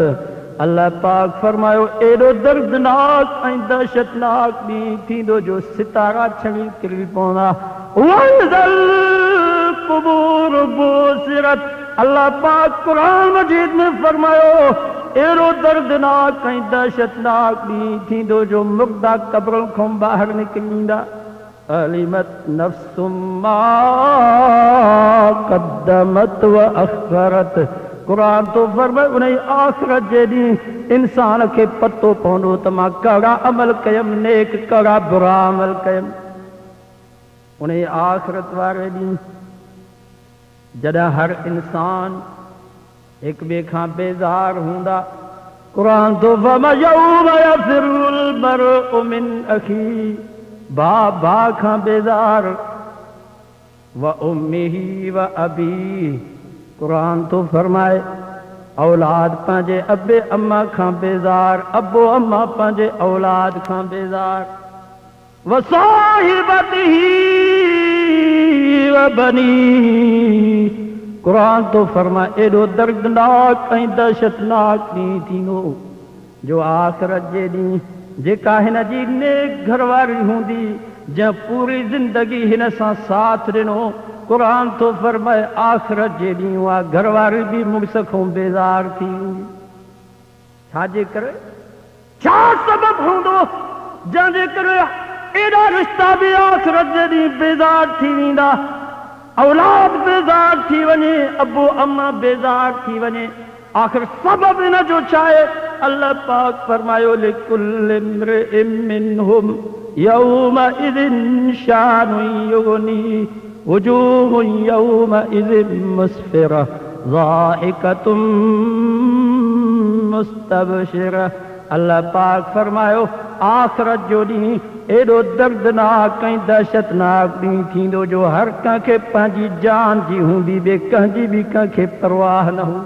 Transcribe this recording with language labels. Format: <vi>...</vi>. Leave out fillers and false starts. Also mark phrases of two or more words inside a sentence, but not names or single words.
<sd>अल्लाह पाक फरमायो एॾो दर्दनाक ऐं दहशतनाक ॾींहुं थींदो जो सितारा छड़ी किरी पवंदा।</sd> <ar>وإذا القبور بعثرت.</ar> <sd>अल्लाह पाक कुरान मजीद में फरमायो एड़ो दर्दनाक ऐं दहशतनाक ॾींहुं थींदो जो मुर्दा क़ब्र खां ॿाहिरि निकिरींदा।</sd> <ar>علمت نفس ما قدمت وأخرت.</ar> <sd>कुरान तो फरमाए उन आखिरत जे ॾींहुं इंसान खे पतो पवंदो त मां कहिड़ा अमल कयमि, नेक कहिड़ा बुरा अमल कयमि। उन आखिरत वारे ॾींहुं जॾहिं हर इंसान एक ॿिए खां बेज़ार हूंदा। कुरान तो फरमाए</sd> <ar>يوم يفر المرء من أخيه.</ar> <sd>भाउ खां बेज़ार</sd> <ar>وأمه وأبيه.</ar> <sd>कुरान तो फरमाए औलाद पंहिंजे अबे अम्मा खां बेज़ार, अबो अम्मा पंहिंजे औलाद खां बेज़ार।</sd> <ar>وصاحبته وبنيه.</ar> <sd>कुरान तो फरमाए एॾो दर्दनाक ऐं दहशतनाक ॾींहुं थींदो जो आखिरत जे ॾींहुं जेका हिन जी नेक घरवारी हूंदी, जंहिं पूरी ज़िंदगी हिन सां साथ ॾिनो, कुरान तो फरमाए आखिरत जे ॾींहुं उहा घरवारी बि मुड़ुस खां बेज़ार थी वेंदी। छाजे करे? छा सबबु हूंदो जंहिंजे करे एॾा रिश्ता बि आखिरत जे ॾींहुं बेज़ार थी वेंदा? औलाद बेज़ार थी वञे, अबो अम्मा बेज़ार थी वञे, आखिर सबब इन जो छा आहे? अल्लाह पाक फरमायो</sd> <ar>لكل امرئ منهم يومئذ شأن يغنيه وجوه يومئذ مسفرة ضاحكة مستبشرة.</ar> <sd>अल्लाह पाक फरमायो आखिरत जो ॾींहुं एॾो दर्दनाक ऐं दहशतनाक ॾींहुं थींदो जो हर कंहिंखे पंहिंजी जान जी हूंदी, ॿिए कंहिंजी बि कंहिंखे परवाह न हूंदी।</sd>